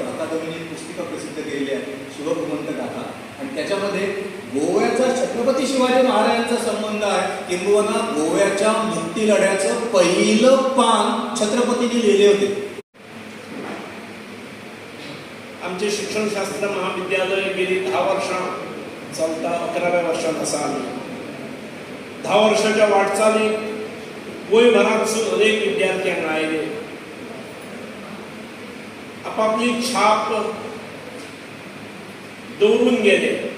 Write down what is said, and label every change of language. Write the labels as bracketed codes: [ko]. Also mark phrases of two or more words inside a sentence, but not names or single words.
[mr] अकादमीने पुस्तिका प्रसिद्ध केलेली आहे शिवभूमंत गाथा, आणि त्याच्यामध्ये गोव्याचा छत्रपती शिवाजी महाराजांचा संबंध आहे. किंबहुना गोव्याच्या मुक्ती लढ्याचं पहिलं पान छत्रपतींनी लिहिले होते. [kok] आमचे शिक्षणशास्त्र महाविद्यालय गेली 10 वर्षां चलता, 11व्या वर्षात आसा आमी. 10 वर्षाच्या वाटचालीत गोंयभरांतसून अनेक विद्यार्थी हांगा आयले. आपापली छाप दवरून गेले.